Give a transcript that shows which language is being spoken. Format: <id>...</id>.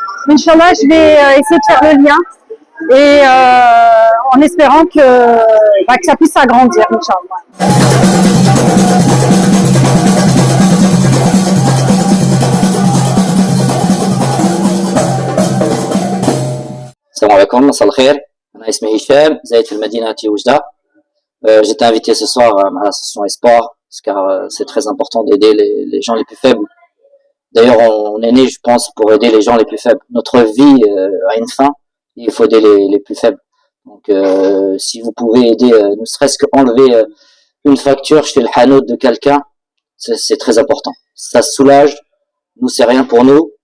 <fr>Inch'Allah, je vais essayer de faire le lien et en espérant que ça puisse s'agrandir, Inch'Allah.</fr> <ar>Salam alaikum, مساء الخير. أنا اسمي هشام زايد في المدينة وجدة.</ar> <fr>J'étais invité ce soir à l'association Espoir car c'est très important d'aider les gens les plus faibles. D'ailleurs, on est né, je pense, pour aider les gens les plus faibles. Notre vie a une fin et il faut aider les plus faibles. Donc, si vous pouvez aider, ne serait-ce qu'enlever une facture chez le hanout de quelqu'un, c'est très important. Ça soulage. Nous, c'est rien pour nous.</fr>